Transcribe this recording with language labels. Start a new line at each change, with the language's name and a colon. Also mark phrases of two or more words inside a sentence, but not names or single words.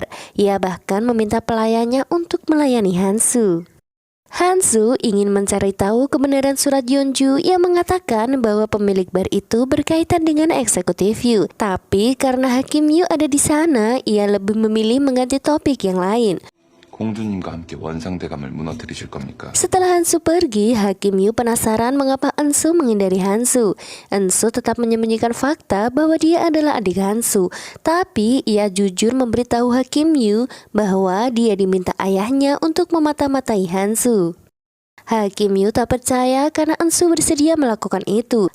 Indonesian: Ia bahkan meminta pelayannya untuk melayani Hansu. Hansu ingin mencari tahu kebenaran surat Yeonju yang mengatakan bahwa pemilik bar itu berkaitan dengan eksekutif Yu. Tapi karena Hakim Yu ada di sana, ia lebih memilih mengganti topik yang lain.
Korean: 공주님과 함께 원상대감을 무너뜨리실 겁니까?
Indonesian: Setelah Hansu pergi, Hakim Yu penasaran mengapa Ansu menghindari Hansu. Ansu tetap menyembunyikan fakta bahwa dia adalah adik Hansu. Tapi ia jujur memberitahu Hakim Yu bahwa dia diminta ayahnya untuk memata-matai Hansu. Hakim Yu tak percaya karena Ansu bersedia melakukan itu.